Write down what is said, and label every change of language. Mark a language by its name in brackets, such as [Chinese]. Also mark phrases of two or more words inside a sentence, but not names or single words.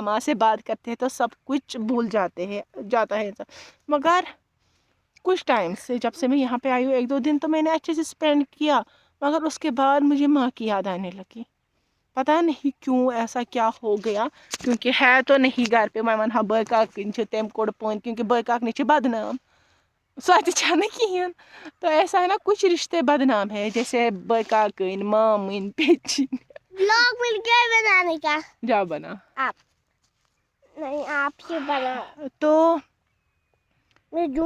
[Hindi] माँ से बात करते हैं तो सब कुछ भूल जाता है। मगर कुछ टाइम से जब से मैं यहाँ पे आई हूँ, 1-2 दिन तो मैंने अच्छे से स्पेंड किया, मगर उसके बाद मुझे माँ की याद आने लगी। पता नहीं क्यों, ऐसा क्या हो गया, क्योंकि है तो नहीं घर पे [Kashmiri] मन हा बकाकिन तम कोड़ पन, क्योंकि बकाकनी बदनाम सो कहें। [Hindi] तो ऐसा है ना, कुछ रिश्ते बदनाम है, जैसे बकाकिन, मामिन, पेचिन। व्लॉग मिल गया बनाने का, जा बना आप नहीं, आप ही बना तो मैं जो।